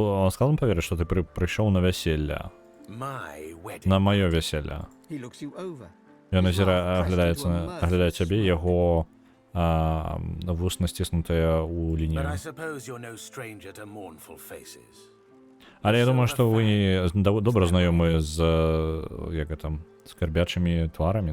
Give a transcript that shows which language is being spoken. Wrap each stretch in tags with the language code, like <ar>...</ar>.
<uk>Складно повірити, що ти прийшов на весілля.</uk> <en>My wedding.</en> <uk>На моє весілля.</uk> <en>He looks you over.</en> <uk>Він оглядає тебе, його вусно стиснуте у</uk> <en>But</en> <uk>лінію.</uk> <en>I suppose you're no stranger to mournful faces.</en> <uk>Але я думаю, що ви добре знайомі з, як там, скорбячими тварами.</uk>